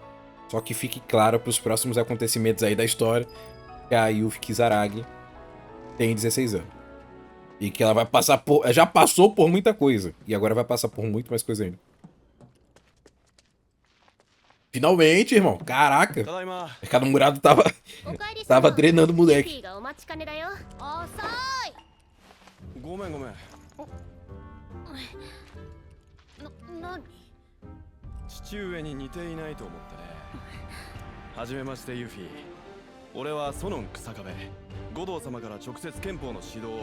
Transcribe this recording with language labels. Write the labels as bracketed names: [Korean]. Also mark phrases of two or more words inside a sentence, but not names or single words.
[Portuguese] Só que fique claro pros próximos acontecimentos aí da história, que a Yuffie Kisaragi tem 16 anos. E que ela vai passar por... Já passou por muita coisa. E agora vai passar por muito mais coisa ainda. Finalmente, irmão. Caraca. O mercado murado tava drenando o moleque. [Japanese] 俺はソノン草壁、五道様から直接憲法の指導を。